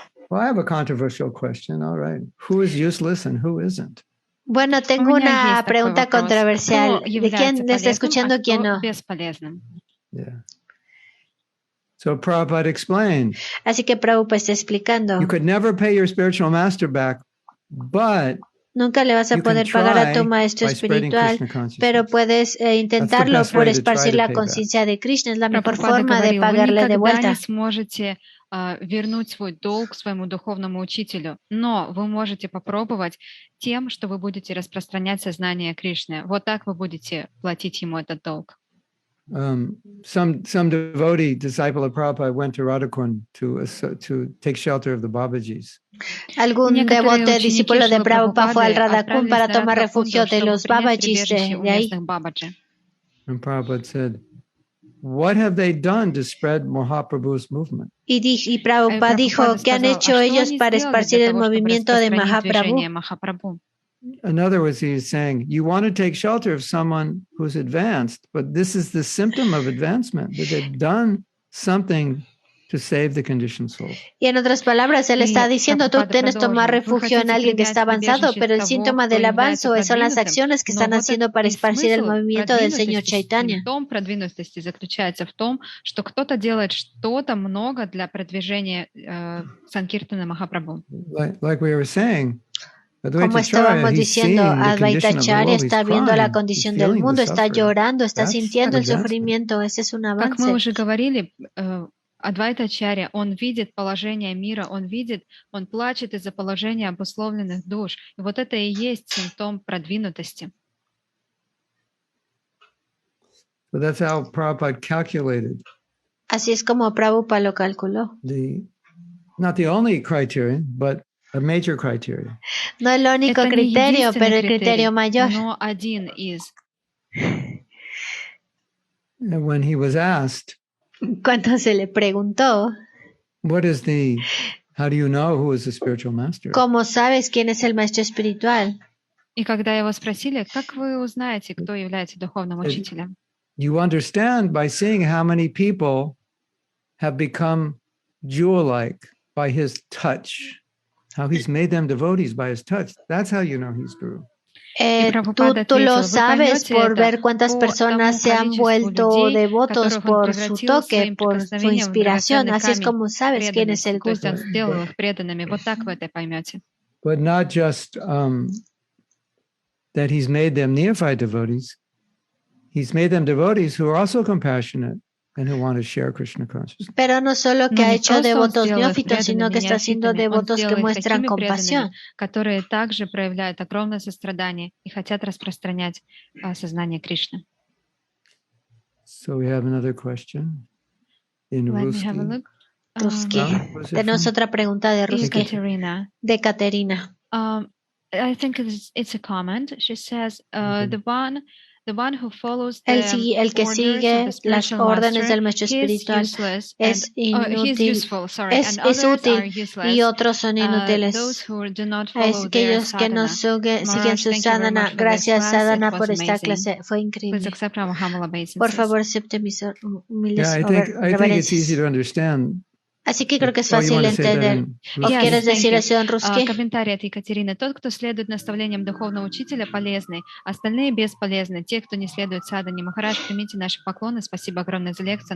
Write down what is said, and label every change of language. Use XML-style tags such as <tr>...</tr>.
<en>Well, I have a controversial question. All right. Who is useless and who isn't?</en> <es>Bueno, tengo una pregunta controversial. ¿De quién está escuchando, quién no?</es> <en>Yeah. So Prabhupada explained.</en> <es>Así que Prabhupada está explicando.</es> <en>You could never pay your spiritual master back, but</en> <es>nunca le vas a poder pagar a tu maestro espiritual, pero puedes intentarlo por esparcir la conciencia de Krishna. Es la mejor forma de pagarle de vuelta.</es> <ru>вернуть свой долг своему духовному учителю, но вы можете попробовать тем, что вы будете распространять сознание Кришны. Вот так вы будете платить ему этот долг.</ru> <en>Some devotee, disciple of Prabhupada, went to Radhakund to take shelter of the Babajis.</en> <es>Algún devote discípulo de Prabhupada fue al Radhakund para tomar refugio de los Babajis de ahí.</es> <en>And Prabhupada said, "What have they done to spread Mahaprabhu's movement?"</en> <es>Y Prabhupada dijo, ¿qué han hecho ellos para esparcir el movimiento de Mahaprabhu?</es> <en>In other words, he's saying, you want to take shelter of someone who's advanced, but this is the symptom of advancement, that they've done something to save the conditioned soul.</en> <es>Y en otras palabras, él está diciendo, tú tienes que tomar refugio en alguien que está avanzado, pero el síntoma del avance son las acciones que están haciendo para esparcir el movimiento del Señor Chaitanya.</es> <ru>Симптом продвинутости заключается в том, что кто-то делает что-то много для продвижения Санкиртана Махапрабху.</ru> <en>Like we were saying,</en> <es>como estábamos diciendo, Advaitya está viendo la condición del mundo, está llorando, está sintiendo el sufrimiento. Ese es un avance.</es> <ru>Как мы уже говорили, Адвайтачарья, он видит положение мира, он плачет из-за положения обусловленных душ. И вот это и есть симптом продвинутости.</ru> <en>So that's how Prabhupada calculated.</en> <es>Así es como Prabhupada lo calculó.</es> <en>Not the only criterion, but a major criteria.</en> <es>No el único criterio, pero el criterio mayor.</es> <ru>Но один из.</ru> <en>And when he was asked,</en> <es>cuando se le preguntó,</es> <en>how do you know who is the spiritual master?</en> <es>¿Cómo sabes quién es el maestro espiritual?</es> <ru>И когда его спросили, как вы узнаете, кто является духовным учителем?</ru> <en>You understand by seeing how many people have become jewel-like by his touch. How he's made them devotees by his touch. That's how you know he's Guru.</en> <es>Tú lo sabes por ver cuántas personas se han vuelto devotos por su toque, por su inspiración. Así es como sabes quién es el Guru.</es> <en>But not just that he's made them neophyte devotees. He's made them devotees who are also compassionate and who want to share Krishna consciousness.</en> <es>Pero no solo que ha hecho devotos neófitos, sino que está haciendo devotos que muestran compasión.</es> <ru>Которые также проявляют огромное сострадание и хотят распространять сознание Кришны.</ru> <en>So we have another question in Ruski.</en> <es>Tenemos otra pregunta de Ruski. De Katerina.</es> <en>I think it's a comment. She says, the one who follows the</en> <es>el que sigue las órdenes del maestro espiritual es inútil, es útil y otros son inútiles. Es aquellos que no siguen su sadhana. Gracias, sadhana, por esta clase. Fue increíble. Por favor, acepte mis humildes reverencias. Así que creo que es fácil entender. ¿O quieres decir eso en Ruski?</es> <ru>Комментарий от Екатерины. Тот, кто следует наставлениям духовного учителя, полезный. Остальные бесполезны. Те, кто не следует садхане. Махарадж, примите наши поклоны. Спасибо огромное за лекцию.</ru>